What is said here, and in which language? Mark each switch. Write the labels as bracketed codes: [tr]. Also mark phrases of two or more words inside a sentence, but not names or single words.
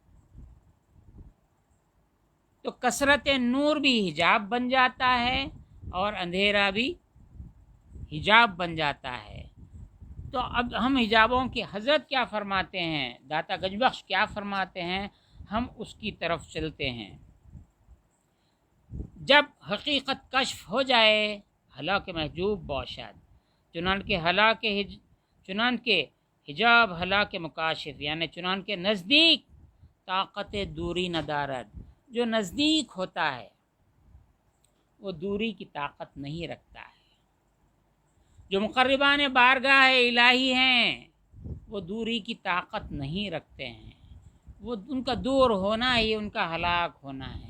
[ur] تو کثرت نور بھی حجاب بن جاتا ہے اور اندھیرا بھی حجاب بن جاتا ہے. تو اب ہم حجابوں کی حضرت کیا فرماتے ہیں، داتا گنج بخش کیا فرماتے ہیں، ہم اس کی طرف چلتے ہیں. جب حقیقت کشف ہو جائے [fa] ہلاک محجوب باشد، چنانکہ حجاب ہلاک مکاشف، یعنی چنانکہ نزدیک طاقت دوری ندارد. [ur] جو نزدیک ہوتا ہے وہ دوری کی طاقت نہیں رکھتا ہے. جو مقربان بارگاہ الہی ہیں وہ دوری کی طاقت نہیں رکھتے ہیں، وہ ان کا دور ہونا ہی ان کا ہلاک ہونا ہے.